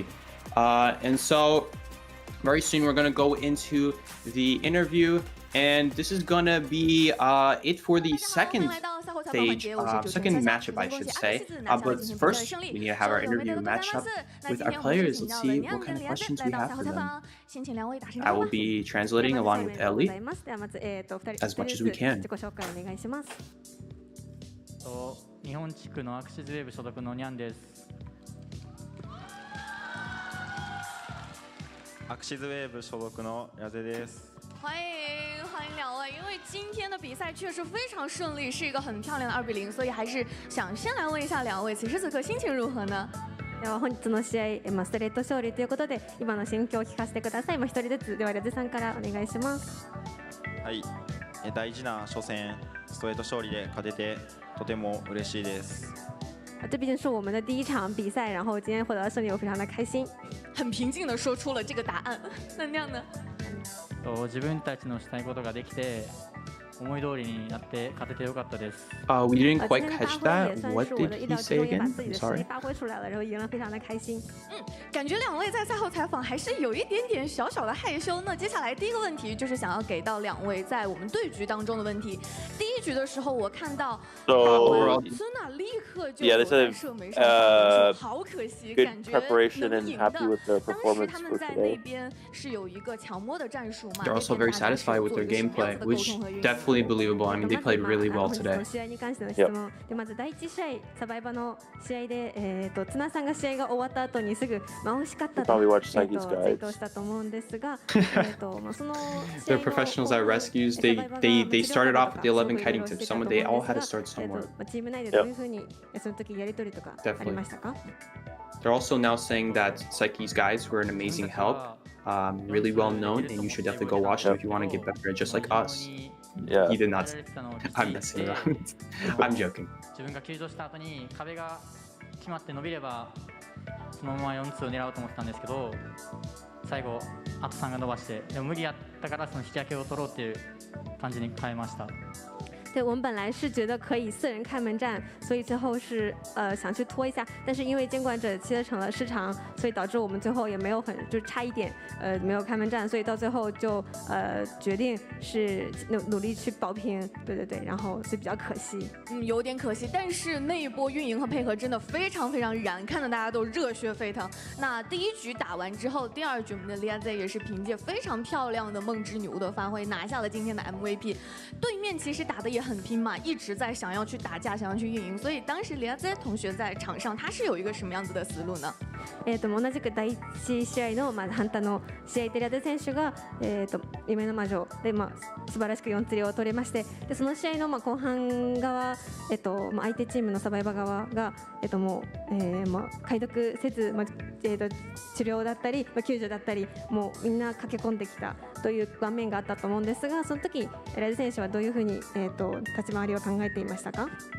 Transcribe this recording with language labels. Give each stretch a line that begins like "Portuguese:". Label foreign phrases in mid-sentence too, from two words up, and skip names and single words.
English: And so very soon we're going to go into the interview, and this is going to be it for the second stage, second matchup, I should say. But first, we need to have our interview matchup with our players. Let's see what kind of questions we have for them. I will be translating along with Ellie as much as we can.
Japanese: 日本地区のアクシズウェーブ所属のニャンです。アクシズウェーブ所属のヤゼです。
Chinese: 欢迎两位，因为今天的比赛确实非常顺利，是一个很漂亮的2-0，所以还是想先来问一下两位，此时此刻心情如何呢？
Japanese: では本日の試合、ストレート勝利ということで、今の心境を聞かせてください。一人ずつ、ではヤゼさんからお願いします。はい、大事な初戦ストレート勝利で勝ててとても嬉しいです。
Chinese: 这毕竟是我们的第一场比赛，然后今天获得胜利，我非常的开心。很平静的说出了这个答案。那样呢？
Japanese: 自分たちのしたいことができて、思い通りになって勝ててよかったです。
English: We didn't quite catch that. What did he say again? I'm sorry.
Chinese: 发挥出来了，然后赢了，非常的开心。感觉两位在赛后采访还是有一点点小小的害羞。那接下来第一个问题就是想要给到两位在我们对局当中的问题。第一局的时候，我看到孙娜立刻就在射门上说好可惜，感觉能赢的。当时他们在那边是有一个强摸的战术嘛。
English: They're also very satisfied with their gameplay, which definitely believable. I mean, they played really well today.
Japanese: 試合に関しての質問で、まず第1試合サバイバの試合で、綱さんが試合が終わった後にすぐ惜しかったとツイートしたと思うんですが、その
English: They're professionals at rescues. They started off with the 11 kiting tips. They all had to start somewhere.
Japanese: チーム内でどういうふうにその時やり取りとかありましたか？
English: They're also now saying that Psyche's guides were an amazing help, really well known, and you should definitely go watch them if you want to get better, just like us. He did not. I'm messing around. I'm joking.
Japanese: 自分が休場した後に壁が決まって伸びればそのまま4-2を狙おうと思ってたんですけど、最後あと3が伸ばして、でも無理やったからその引き分けを取ろうっていう感じに変えました。
Chinese: 对，我们本来是觉得可以4人开门战，所以最后是想去拖一下，但是因为监管者切成了失常，所以导致我们最后也没有就差一点没有开门战，所以到最后就决定是努力去保平，对，然后所以比较可惜。有点可惜，但是那一波运营和配合真的非常非常燃，看得大家都热血沸腾。那第1局打完之后，第2局我们的 ZETA 也是凭借非常漂亮的梦之女巫的发挥拿下了今天的 MVP。对面其实打的也很拼嘛，一直在想要去打架，想要去运营，所以当時 ZETA 同学在場上他是有一個什麼樣子的思路呢？
Japanese: 同じく第1試合のハンタの試合でZETA選手が夢の魔女で素晴らしく4釣りを取れまして、でその試合の後半側相手チームのサバイバー側がもう解読せず治療だったり救助だったりもうみんな駆け込んできたという場面があったと思うんですが、その時ライズ選手はどういうふうに立ち回りを考えていましたか